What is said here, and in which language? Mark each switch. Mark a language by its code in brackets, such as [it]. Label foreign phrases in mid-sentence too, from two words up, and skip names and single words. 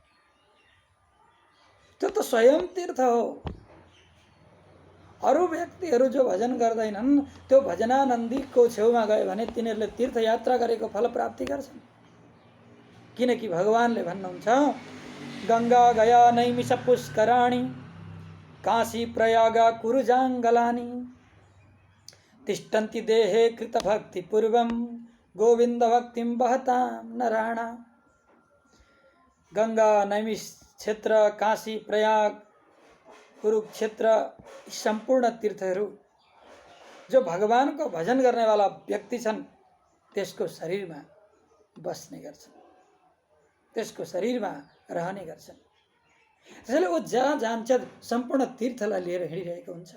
[ne] त्यो त स्वयं तीर्थ हो। अरू व्यक्तिहरू जो भजन गर्दैनन् त्यो भजनानन्दीको छेउमा गयो भने तिनीहरूले तीर्थयात्रा गरेको फल प्राप्ति गर्छन्। किनकि भगवानले भन्नुहुन्छ, [sa] गंगा गया नैमिष पुष्कराणी काशी प्रयाग कुरुजाङ्गलानि तिष्ठन्ति देहे कृत भक्ति पूर्वम गोविंद भक्तिं वहतां नराणा। [ne] गंगा नैमिष क्षेत्र, काशी प्रयाग, कुरुक्षेत्र, सम्पूर्ण तीर्थहरू जो भगवानको भजन गर्ने वाला व्यक्ति छन् त्यसको शरीरमा बस्ने गर्छन्, त्यसको शरीरमा रहने गर्छन्। त्यसैले वो जहाँ जान्छ सम्पूर्ण तीर्थलाई लिएर हिँडिरहेको हुन्छ।